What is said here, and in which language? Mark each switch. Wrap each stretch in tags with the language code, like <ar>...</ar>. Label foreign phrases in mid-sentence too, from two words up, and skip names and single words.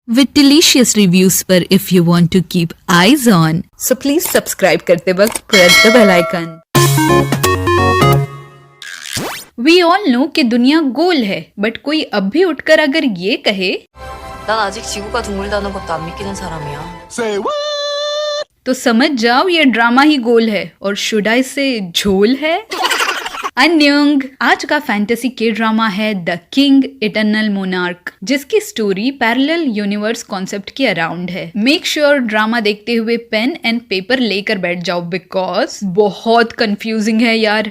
<en>with delicious reviews पर if you want to keep eyes on. So please subscribe</en> <hi>करते वक्त</hi> <en>press the bell icon. We all know</en> <hi>कि दुनिया गोल है, बट कोई अब भी उठकर अगर ये कहे</hi> <ko>난 아직 지구가 둥글다는 것도 안 믿기는 사람이야.</ko> <hi>तो समझ जाओ ये ड्रामा ही गोल है और</hi> <en>should I say</en> <hi>झोल है. अन्यंग आज का फैंटेसी के ड्रामा है द किंग इटर्नल मोनार्क, जिसकी स्टोरी</hi> <en>parallel universe concept</en> <hi>के अराउंड है.</hi> <en>make sure</en> <hi>ड्रामा देखते हुए</hi> <en>pen and paper</en> <hi>लेकर बैठ जाओ बिकॉज बहुत कंफ्यूजिंग है यार.</hi>